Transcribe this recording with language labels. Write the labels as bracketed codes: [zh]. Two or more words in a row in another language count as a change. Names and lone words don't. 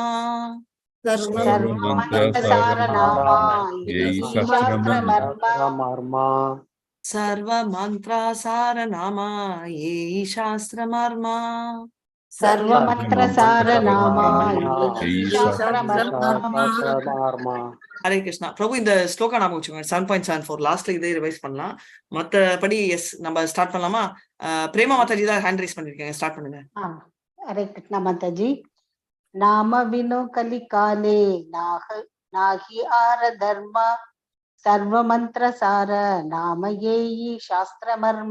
[bn] সর্ব মন্ত্র সার নাম এই শাস্ত্র মর্ম. সর্ব মন্ত্র সার নাম এই শাস্ত্র মর্ম. সর্ব মন্ত্র সার নাম এই শাস্ত্র মর্ম. [ta] Hare Krishna. Prabhu, இந்த ஸ்லோகா நாம வச்சுக்கோங்க. 7.74 லாஸ்ட்ல இதே ரிவைஸ் பண்ணலாம். மத்தபடி எஸ் நம்ம ஸ்டார்ட் பண்ணலாமா? பிரேமா மாதாஜி தான் [en] hand raise [ta] பண்ணிருக்கீங்க. ஸ்டார்ட் பண்ணுங்க. ஹரே கிருஷ்ணா மாதாஜி. [bn] নাম বিনু কলি কালে নাহি আর ধর্ম সর্বমন্ত্রসার নাম এই শাস্ত্রমর্ম.